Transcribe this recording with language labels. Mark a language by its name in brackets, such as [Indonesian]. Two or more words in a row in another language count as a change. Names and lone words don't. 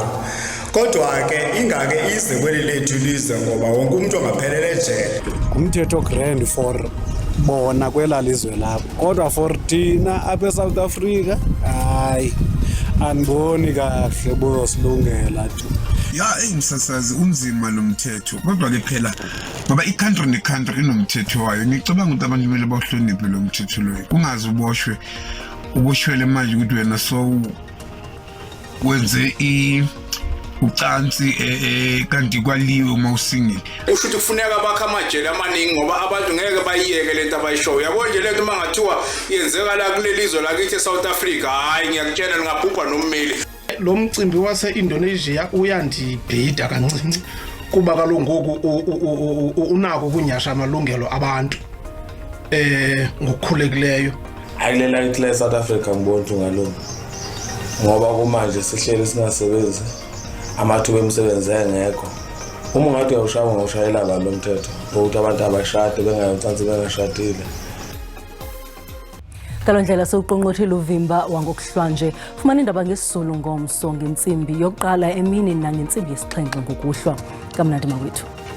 [Xhosa] Kodwa ke ingake ize kweli lethu ilizwe ngoba wonke umuntu ongaphelele ejele. Umthetho [English] grand for [Xhosa] bona kwela lizwe lapho. Kodwa for thina apha eSouth Africa hayi andiboni kahle bosilungela tu. Ya emsasazi unzima lo mthetho kodwa ke phela ngoba i-country ne-country inomthetho wayo. [Zulu] Ngicabanga ukuthi abantu kumele bawuhloniphe lo mthetho loyo. Kungaze uboshwele manje ukuthi wena so wenze ucansi kanti kwaliwe uma usingile. Futhi kufuneka bakha amajele amaningi ngoba abantu ngeke bayiyeke lento abayishoyo. Yabo nje lento mangathiwa yenzeka la kulelizwe lakithi eSouth Africa hayi ngiyakutshela ngingabhubha nommeli. [Xhosa] Lo mcimbi wase-Indonesia uyandibhida kancinci kuba kaloku ngoku unako ukunyasha amalungelo abantu ngokukhulekileyo. [Zulu] Ayilela ihle South Africa ngibona ngalona ngoba kumanje sihlele singasebenzi amathuba emisebenzi engekho. Uma ungathi uyawushaya ngawushayela lo mthetho ukuthi abantu abashade bengayocansi bengashadile. [Xhosa] Ngalo ndlela sewuqonqothile uvimba wangokuhlwanje. Fumana indaba ngesizulu ngomso ngentsimbi yokuqala emini nangentsimbi yesixhenxe ngokuhlwa. Kamnandi mawethu.